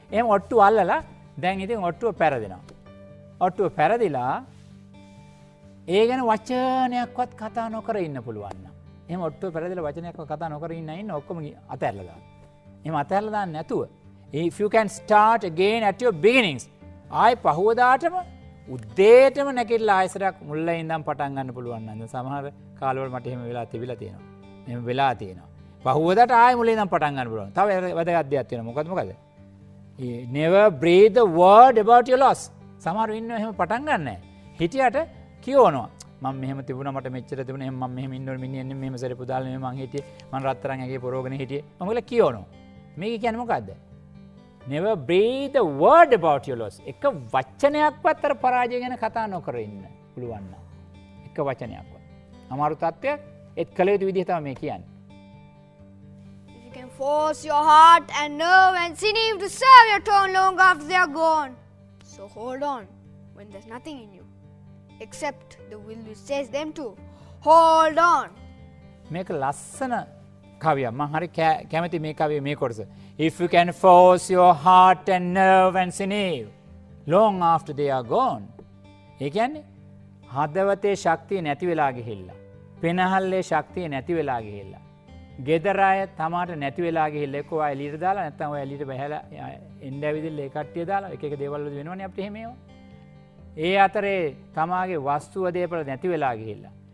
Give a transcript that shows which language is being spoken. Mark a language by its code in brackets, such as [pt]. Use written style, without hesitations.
[si] එහෙම ඔට්ටු අල්ලලා දැන් ඉතින් ඔට්ටුව පෙරදෙනවා. ඔට්ටුව පෙරදිලා ඒ ගැන වචනයක්වත් කතා නොකර ඉන්න පුළුවන් නම්. එහෙම ඔට්ටුව පෙරදිලා වචනයක්වත් කතා නොකර ඉන්න ඔක්කොම අතහැරලා දාන්න. එහෙම අතහැරලා දාන්න නැතුව [en] if you can start again at your beginnings. [si] ආයි පහුවදාටම උදේටම නැගිටලා ආයෙසරක් මුල්ල ඉඳන් පටන් ගන්න පුළුවන් නම් සමහර කාලවල මට එහෙම වෙලා තිබිලා තියෙනවා. එහෙම වෙලා තියෙනවා. පහුවදාට ආයෙ මුලින් ඉඳන් පටන් ගන්න පුළුවන්. තව වැදගත් දෙයක් තියෙනවා. මොකද? [en] never breathe a word about your loss. [si] සමහරව ඉන්නවා එහෙම පටන් ගන්න නැහැ. හිටියට කියවනවා. මම මෙහෙම තිබුණා මට මෙච්චර තිබුණා එහෙම මම මෙහෙම ඉන්නවල මිනිහන්නේ මෙහෙම සරපු දාලා නෙමෙයි මං හිටියේ. මං රත්තරන් ඇගේ පොරෝගෙන හිටියේ. මම ඔයලා කියවනවා. මේක කියන්නේ මොකද්ද? [en] never breathe a word about your loss. [si] එක වචනයක්වත් අර පරාජය ගැන කතා නොකර ඉන්න පුළුවන් නම්. එක වචනයක්වත්. අමාරු තත්ත්වයක් ඒත් කළ යුතු විදිහ තමයි මේ කියන්නේ. [en] If you can force your heart and nerve and sinew to serve your turn long after they are gone, so hold on when there's nothing in you except the will which says them to hold on. [si] මේක ලස්සන කවියක්. මම හරි කැමති මේ කවිය මේ කොටස. [en] If you can force your heart and nerve and sinew long after they are gone. [si] ඒ කියන්නේ හදවතේ ශක්තිය නැති වෙලා ගිහිල්ලා. පෙනහල්ලේ ශක්තිය නැති වෙලා ගිහිල්ලා. ගෙදර අය තමාට නැති වෙලා ගිහිල්ලා එක්ක ඔය එළියට දාලා නැත්නම් ඔය එළියට බහැලා එන්න ඇවිදින්න ඒ කට්ටිය දාලා එක දේවල් වල වෙනවනේ අපිට එහෙම ඒවා. ඒ අතරේ තමාගේ වස්තුව දේපල නැති වෙලා ගිහිල්ලා.